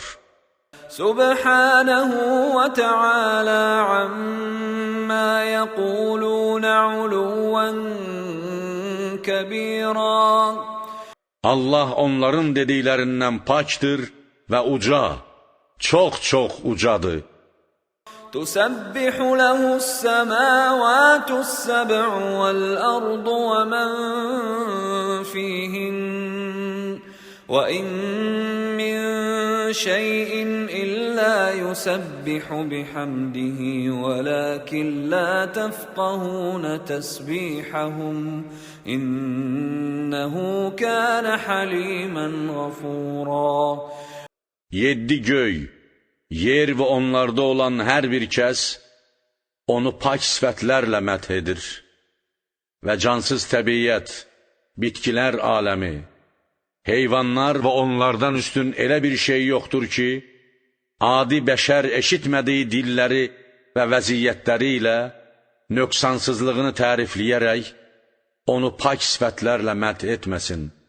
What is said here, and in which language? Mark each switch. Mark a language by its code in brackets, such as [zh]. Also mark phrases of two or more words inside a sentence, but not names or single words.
[ar] سبحانه وتعالى عما يقولون علوا كبيرا. [az] Allah onların dediklərindən pakdır və uca, çox ucadır. [ar] تسبح له السماوات السبع والأرض ومن فيهن وإن من شيء إلا يسبح بحمده ولكن لا تفقهون تسبيحهم إنه كان حليما غفورا. [az] 7 göy, yer və onlarda olan hər bir kəs onu pak sifətlərlə məth edir və cansız təbiyyət, bitkilər aləmi, heyvanlar və onlardan üstün elə bir şey yoxdur ki, adi bəşər eşitmədiyi dilləri və vəziyyətləri ilə nöqsansızlığını tərifləyərək onu pak sifətlərlə məth etməsin.